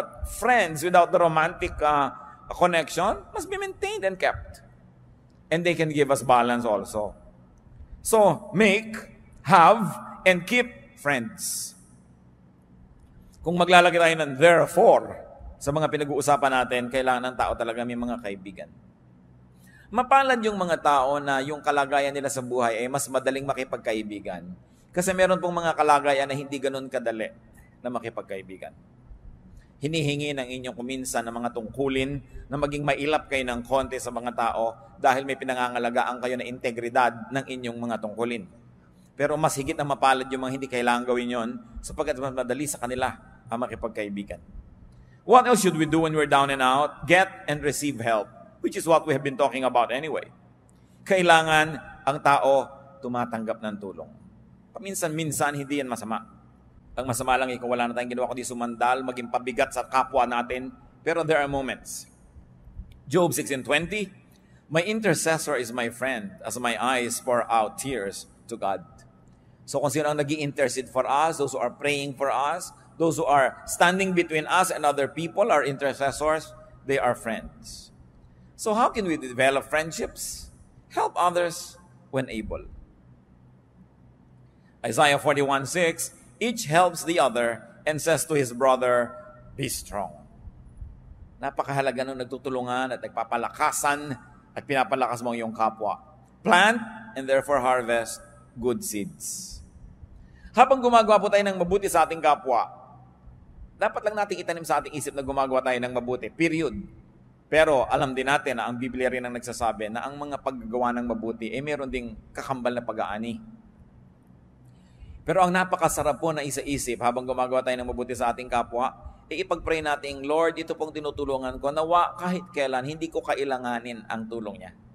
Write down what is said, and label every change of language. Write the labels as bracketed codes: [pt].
[en] But friends without the romantic connection must be maintained and kept. And they can give us balance also. So, make, have, and keep friends. [tl] Kung maglalagay tayo ng therefore sa mga pinag-uusapan natin, kailangan ng tao talaga may mga kaibigan. Mapalad yung mga tao na yung kalagayan nila sa buhay ay mas madaling makipagkaibigan. Kasi meron pong mga kalagayan na hindi ganun kadali na makipagkaibigan. Hinihingi ng inyong kuminsan ng mga tungkulin na maging mailap kayo ng konti sa mga tao dahil may pinangangalagaan kayo na integridad ng inyong mga tungkulin. Pero mas higit na mapalad yung mga hindi kailangan gawin yon sapagkat mas madali sa kanila ang makipagkaibigan. [en] What else should we do when we're down and out? Get and receive help, which is what we have been talking about anyway. [tl] Kailangan ang tao tumatanggap ng tulong. Paminsan-minsan, hindi yan masama. Ang masama lang kung wala na tayong ginawa kundi sumandal, maging pabigat sa kapwa natin. [en] Pero there are moments. Job 16:20, my intercessor is my friend as my eyes pour out tears to God. [tl] So kung sino ang nag-i-intercede [en] for us, those who are praying for us, those who are standing between us and other people, our intercessors, they are friends. So how can we develop friendships? Help others when able. Isaiah 41:6, each helps the other and says to his brother, be strong. [tl] Napakahalaga nung nagtutulungan at nagpapalakasan at pinapalakas mo ang iyong kapwa. [en] Plant and therefore harvest good seeds. [tl] Habang gumagawa po tayo ng mabuti sa ating kapwa, dapat lang natin itanim sa ating isip na gumagawa tayo ng mabuti. Period. Pero alam din natin na ang Biblia rin ang nagsasabi na ang mga paggagawa ng mabuti meron ding kakambal na pag-aani. Pero ang napakasarap po na isa-isip habang gumagawa tayo ng mabuti sa ating kapwa, ipag-pray natin, Lord, ito pong tinutulungan ko, nawa kahit kailan hindi ko kailanganin ang tulong niya.